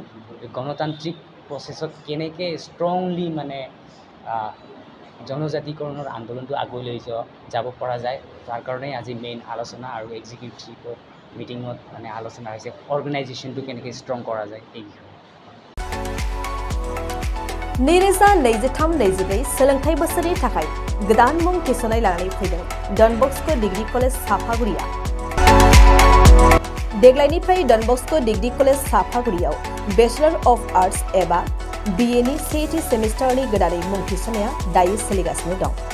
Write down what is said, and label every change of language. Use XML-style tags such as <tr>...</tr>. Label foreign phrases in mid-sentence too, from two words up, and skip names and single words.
<as>গণতান্ত্ৰিক প্ৰচেছত কেনেকৈ ষ্ট্ৰংলি মানে জনজাতিকৰণৰ আন্দোলনটো আগুৱাই লৈ যাব পৰা যায়, তাৰ কাৰণেই আজি মেইন আলোচনা আৰু</as> <en>executive meeting</en> <as>মানে আলোচনা হৈছে অৰ্গেনাইজেশ্যনটো কেনেকৈ ষ্ট্ৰং কৰা যায় এই বিষয়ে।</as> <brx>नैरोजा 23-24 सोलोंथाइ बोसोरनि थाखाय गोदान मुं थिसननाय लानानै फैदों डन बस्क' डिग्री कलेज साफागुरिया। देग्लायनिफ्राय डन बस्क' डिग्री कलेज साफागुरियाव</brx> <en>Bachelor of Arts</en> <brx>एबा BA नि सेथि सेमिस्टारनि गोदानै मुं थिसननाया दायो सोलिगासिनो दं।</brx>